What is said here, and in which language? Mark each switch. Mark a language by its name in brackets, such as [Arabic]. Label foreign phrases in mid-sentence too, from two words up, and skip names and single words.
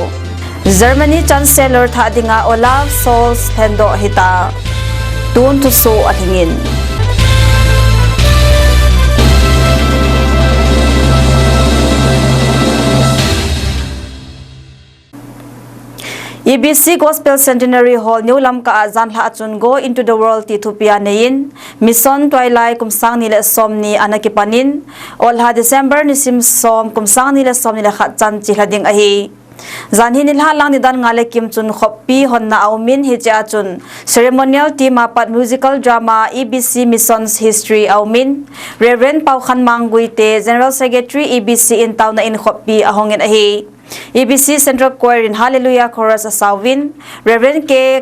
[Thado Chin] Germany Chancellor Thadinga Olaf Scholz hendo hita tun to so athingin. EBC Gospel Centenary Hall New Lamka Azan La Achun [English] Go into the World [Thado Chin] Tithupia Nein Mission Twilight Kumsang Nila Somni Anakipanin Olha December Nisim Som Kumsang Nila Somni La Khatchan Chilading Ahi Zanhi Nilha Lang Nidan Ngale Kim Chun Khopi Honna Aumin Hija Chun [English] Ceremonial Team [Thado Chin] Apat [English] Musical Drama [Thado Chin] EBC Missions History Aumin Reverend Pau Khan Manguite [English] General Secretary [Thado Chin] EBC in Town na in Khopi Ahongin Ahi EBC Central Choir in Hallelujah Chorus Asawin, Reverend K.